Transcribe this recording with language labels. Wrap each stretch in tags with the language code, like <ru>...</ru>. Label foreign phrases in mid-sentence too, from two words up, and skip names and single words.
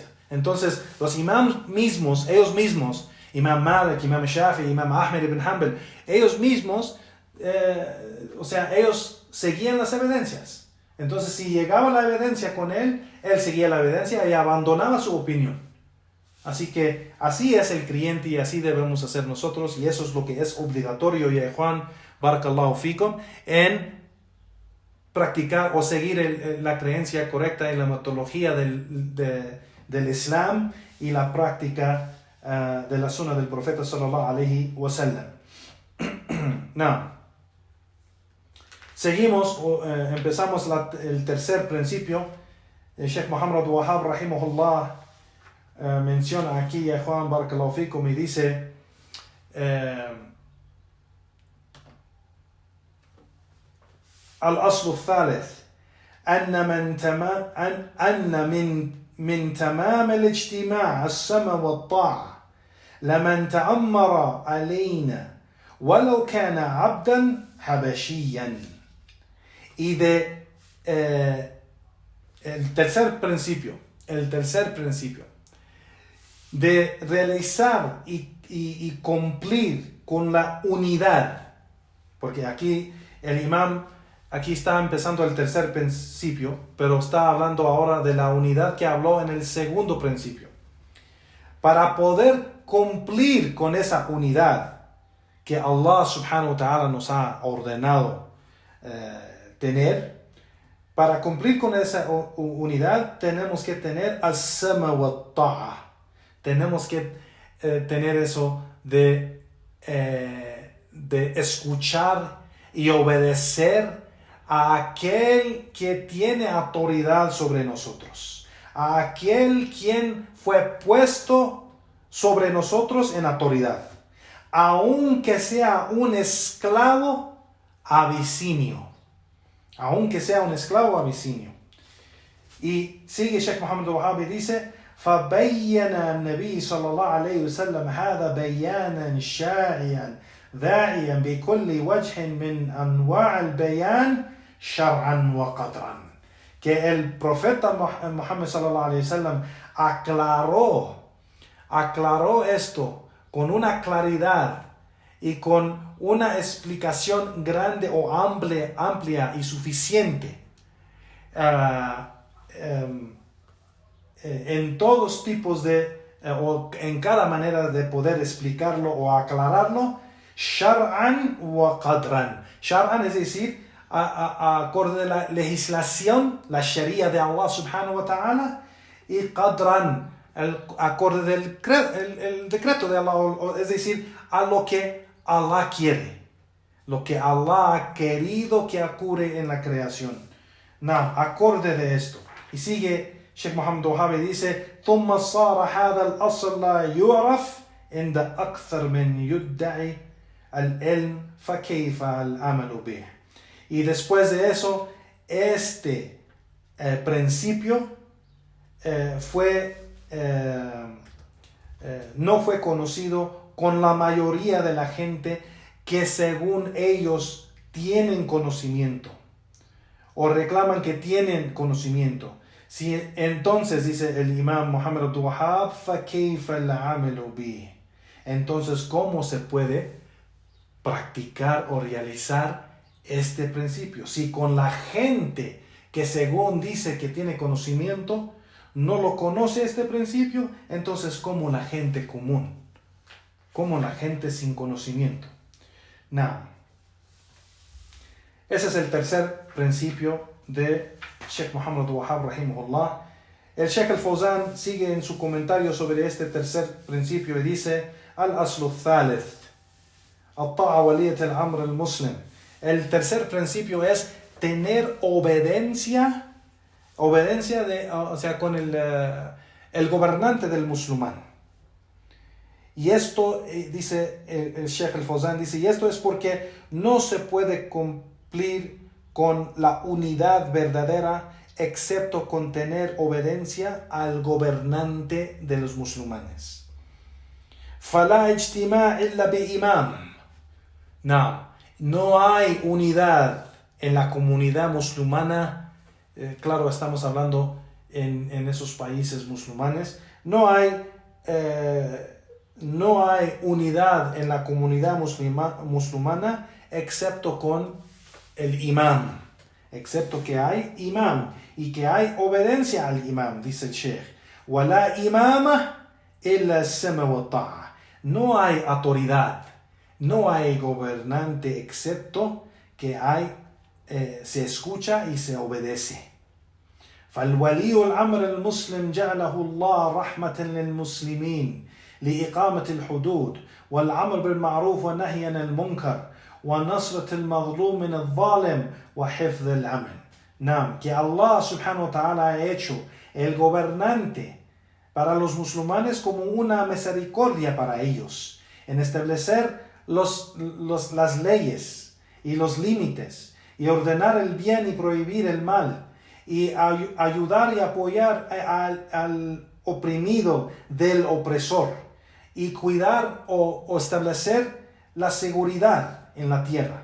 <es>Entonces, los imams mismos, ellos mismos, Imam Malik, Imam Shafi'i, Imam Ahmed ibn Hanbal, ellos mismos, ellos seguían las evidencias. Entonces, si llegaba la evidencia con él seguía la evidencia y abandonaba su opinión. Así que así es el creyente y así debemos hacer nosotros, y eso es lo que es obligatorio, ya Juan,</es> <ar>بارك الله فيكم,</ar> <es>en practicar o seguir la creencia correcta en la metodología del Islam y la práctica de la sunna del profeta</es> <ar>صلى الله عليه وسلم.</ar> <es>Now, seguimos, empezamos el tercer principio. El Sheikh Muhammad Wahab rahimahullah menciona aquí, ya Juan,</es> <ar>بارك الله فيكم,</ar> <es>y dice</es> <ar>الأصل الثالث أن من تمام الاجتماع السمع والطاعة لمن تأمر علينا ولو كان عبدا حبشيا.</ar> <es>Y el tercer principio de realizar y cumplir con la unidad, porque aquí el imam está empezando el tercer principio, pero está hablando ahora de la unidad que habló en el segundo principio. Para poder cumplir con esa unidad que Allah</es> <ar>سبحانه وتعالى</ar> <es>nos ha ordenado tener, para cumplir con esa unidad tenemos que tener</es> <ar>السمع والطاعة.</ar> <es>Tenemos que tener eso de escuchar y obedecer a aquel que tiene autoridad sobre nosotros, a aquel quien fue puesto sobre nosotros en autoridad, aunque sea un esclavo abisinio, Y sigue Sheikh Muhammad Wahab y dice:</es> <ar>فبين النبي صلى الله عليه وسلم هذا بيانا شاعيا داعيا بكل وجه من أنواع البيان شرعا وقدرا.</ar> <es>Que el profeta Muhammad</es> <ar>صلى الله عليه وسلم</ar> <es>aclaró esto con una claridad y con una explicación grande o amplia y suficiente en todos tipos de o en cada manera de poder explicarlo o aclararlo,</es> <ar>شرعا وقدرا.</ar> <es>Shar'an es decir, acorde de la legislación, la sharia de Allah</es> <ar>سبحانه وتعالى,</ar> <es>y qadran, acorde del el decreto de Allah, es decir, a lo que Allah quiere, lo que Allah ha querido que ocurra en la creación. Acorde de esto. Y sigue Sheikh Muhammad Wahhabi, dice:</es> <ar>ثم صار هذا الأصل لا يعرف عند أكثر من يدعي العلم فكيف العمل به.</ar> <es>Y después de eso, este principio no fue conocido con la mayoría de la gente que según ellos tienen conocimiento o reclaman que tienen conocimiento. Si entonces, dice el imam Muhammad Abdul Wahhab,</es> <ar>فَكَيْفَ الْعَمَلُ بِهِ.</ar> <es>Entonces, ¿cómo se puede practicar o realizar este principio? Si con la gente que según dice que tiene conocimiento no lo conoce este principio, entonces ¿cómo la gente común? ¿Cómo la gente sin conocimiento? Ese es el tercer principio de Sheikh Muhammad Abdul Wahhab rahimahullah. El Sheikh al-Fawzan sigue en su comentario sobre este tercer principio y dice:</es> <ar>الأصل الثالث الطاعة ولاية الأمر المسلم.</ar> <es>El tercer principio es tener obediencia con el gobernante del musulmán. Y esto, dice el Sheikh al-Fawzan, dice, y esto es porque no se puede cumplir con la unidad verdadera excepto con tener obediencia al gobernante de los musulmanes.</es> <ar>فَلَا اجْتِمَاعٍ إِلَّا بِإِمَامٍ.</ar> <es>No hay unidad en la comunidad musulmana. Claro, estamos hablando en esos países musulmanes. No hay unidad en la comunidad musulmana excepto con el imam, excepto que hay imam y que hay obediencia al imam, dice el Sheikh.</es> <ar>وَلَا إِمَامَ إِلَّا السَّمْعُ وَالطَّاعَةُ.</ar> <es>No hay autoridad, no hay gobernante excepto que se escucha y se obedece.</es> <ar>فالولي الأمر المسلم جعله الله رحمة للمسلمين لإقامة الحدود والأمر بالمعروف والنهي عن المنكر ونصرة المظلوم من الظالم وحفظ الأمن.</ar> <es>Que Allah</es> <ar>سبحانه وتعالى</ar> <es>ha hecho el gobernante para los musulmanes como una misericordia para ellos, en establecer las leyes y los límites, y ordenar el bien y prohibir el mal, y ayudar y apoyar al oprimido del opresor, y cuidar o establecer la seguridad en la tierra.</es>